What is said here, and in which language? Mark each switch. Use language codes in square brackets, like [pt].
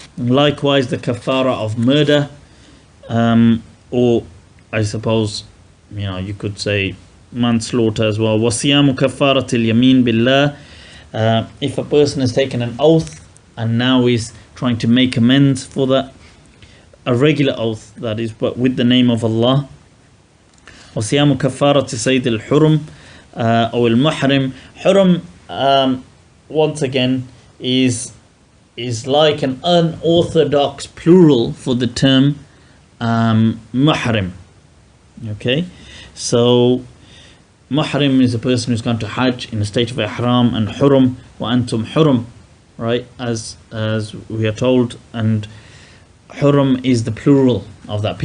[en] Likewise the kafara of murder, or I suppose, you could say manslaughter as well. [ar] وصيام كفارة اليمين بالله, [en] if a person has taken an oath and now is trying to make amends for that, a regular oath, that is, but with the name of Allah. [ar] وصيام كفارة سيد الحرم أو المحرم. [en] Hurum, once again, is like an unorthodox plural for the term muhrim. Okay, so muhrim is a person who's gone to Hajj in a state of ihram, and hurum, wa antum hurum, right, as we are told, and hurum is the plural of that.